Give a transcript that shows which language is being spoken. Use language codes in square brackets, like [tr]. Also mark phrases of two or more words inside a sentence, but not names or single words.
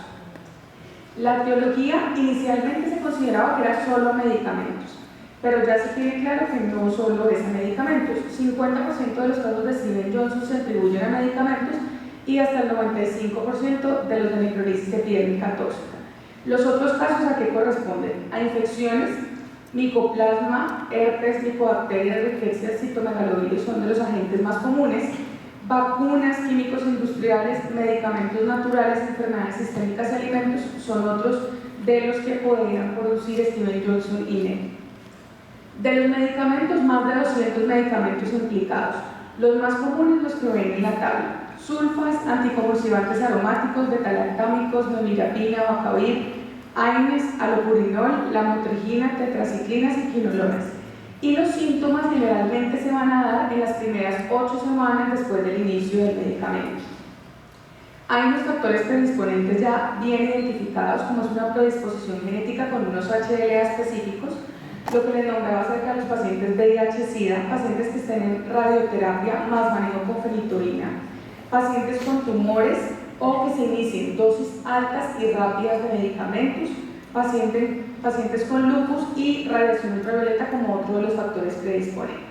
[es] La etiología inicialmente se consideraba que era solo medicamentos, pero ya se tiene claro que no solo es a medicamentos. 50% de los casos de Stevens-Johnson se atribuyen a medicamentos y hasta el 95% de los de necrolisis epidérmica tóxica. Los otros casos ¿a qué corresponden? A infecciones, micoplasma, herpes, micobacterias, rickettsia, citomegalovirus son de los agentes más comunes, vacunas, químicos industriales, medicamentos naturales, enfermedades sistémicas y alimentos son otros de los que podrían producir Stevens-Johnson y NET. De los medicamentos, más de 200 medicamentos implicados. Los más comunes los que ven en la tabla: sulfas, anticonvulsivantes aromáticos, betalactámicos, nonilapina, bacavir, AINES, alopurinol, lamotrigina, tetraciclinas y quinolonas. Y los síntomas generalmente se van a dar en las primeras 8 semanas después del inicio del medicamento. Hay unos factores predisponentes ya bien identificados, como es una predisposición genética con unos HLA específicos, lo que les nombraba acerca de los pacientes VIH-Sida, pacientes que estén en radioterapia más manejo con fenitorina, pacientes con tumores o que se inicien dosis altas y rápidas de medicamentos, pacientes con lupus y radiación ultravioleta como otro de los factores predisponentes.